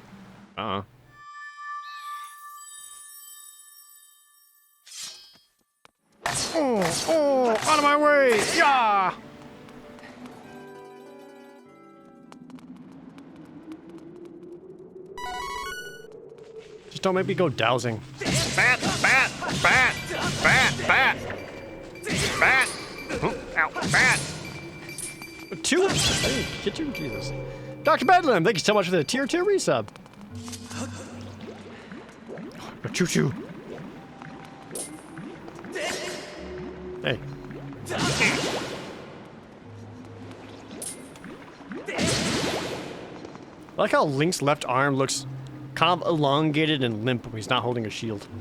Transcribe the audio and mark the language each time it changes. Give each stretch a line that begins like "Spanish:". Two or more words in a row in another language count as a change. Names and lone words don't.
English: Oh, out of my way! Yeah! Just don't make me go dowsing. Bat! Bat! Bat! Bat! Bat! Bat! Ow! Bat! Two? I didn't hit you? Jesus. Dr. Bedlam, thank you so much for the tier 2 resub. Choo-choo. Hey. I like how Link's left arm looks kind of elongated and limp when he's not holding a shield.